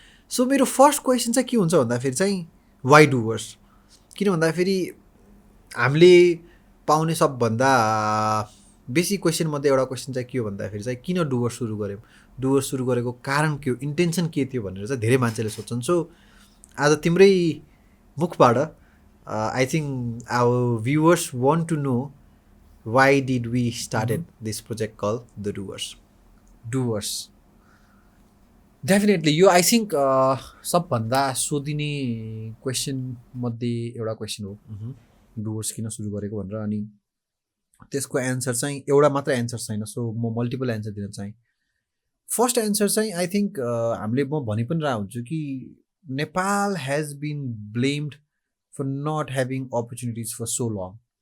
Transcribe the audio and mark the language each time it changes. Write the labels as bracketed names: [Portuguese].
[Nepali] So मेरो first question चाहिँ के हुन्छ भन्दाखेरि चाहिँ वाइ डुवर्स. किन भन्दाखेरि हामीले पाउने सबभन्दा बेसी क्वेसनमध्ये एउटा क्वेसन चाहिँ के हो भन्दाखेरि चाहिँ किन डुवर्स सुरु गऱ्यौँ, डुवर्स सुरु गरेको कारण के हो, इन्टेन्सन के थियो भनेर चाहिँ धेरै मान्छेले सोध्छन्. सो आज तिम्रै मुखबाट [English] I think our viewers want to know why did we started this project called the Doers. [Nepali] Definitely यो [English] I think [Nepali] सबभन्दा सोधिने क्वेसन मध्ये एउटा क्वेसन हो डुवर्स किन सुरु गरेको भनेर. अनि त्यसको एन्सर चाहिँ एउटा मात्र एन्सर छैन, सो म मल्टिपल एन्सर दिन चाहेँ। [English] first answer [Nepali] चाहिँ [English] I think [Nepali] हामीले म भनि पनि रहेको हुन्छु कि [English] Nepal has been blamed for not having opportunities for so long.